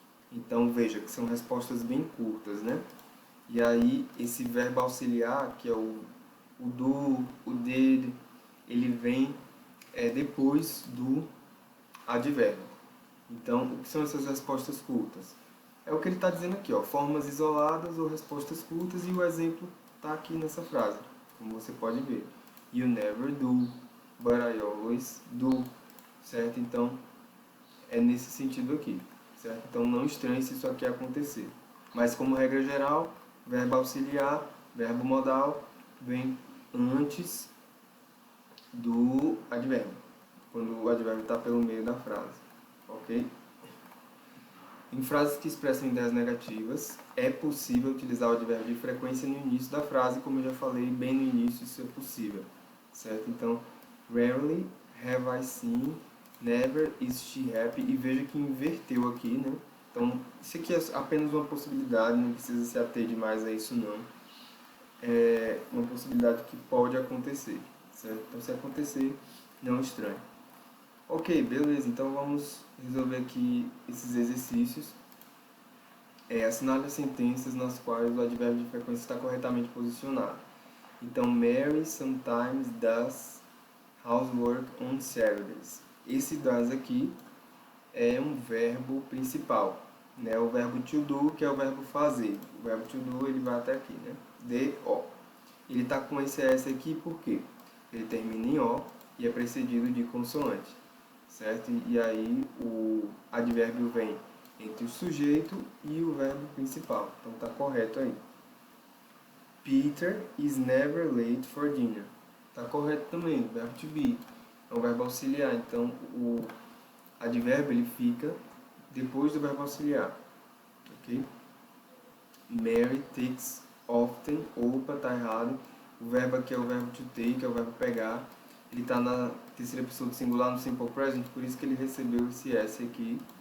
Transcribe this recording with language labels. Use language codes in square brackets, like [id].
[pt] Então veja que são respostas bem curtas, né? E aí esse verbo auxiliar, que é o do, o did, ele vem depois do advérbio. Então, o que são essas respostas curtas? É o que ele está dizendo aqui, ó, formas isoladas ou respostas curtas, e o exemplo está aqui nessa frase, como você pode ver. [en] You never do, but I always do, certo? [pt] Então, é nesse sentido aqui, certo? Então, não estranhe se isso aqui acontecer. Mas, como regra geral, verbo auxiliar, verbo modal, vem antes do advérbio, quando o advérbio está pelo meio da frase, ok? Em frases que expressam ideias negativas, é possível utilizar o advérbio de frequência no início da frase, como eu já falei, bem no início isso é possível, certo? [en] Então, rarely have I seen, never is she happy, [pt] e veja que inverteu aqui, né? Então, isso aqui é apenas uma possibilidade, não precisa se ater demais a isso não. É uma possibilidade que pode acontecer, certo? Então, se acontecer, não estranhe. Ok, beleza, então vamos resolver aqui esses exercícios. Assinale as sentenças nas quais o advérbio de frequência está corretamente posicionado. Então, [en] Mary sometimes does housework on Saturdays. [pt] Esse does aqui é um verbo principal, né? O verbo to do, que é o verbo fazer. O verbo to do, ele vai até aqui, né? D-O. Ele está com esse S aqui por quê? Ele termina em O e é precedido de consoante, certo? E aí o advérbio vem entre o sujeito e o verbo principal. Então está correto aí. [en] Peter is never late for dinner. [pt] Está correto também, o verbo to be. É um verbo auxiliar, então o advérbio ele fica depois do verbo auxiliar. Ok? [en] Mary takes often. [pt] Opa, tá errado. O verbo aqui é o verbo to take, é o verbo pegar. Ele está na terceira pessoa do singular no simple present, por isso que ele recebeu esse S aqui.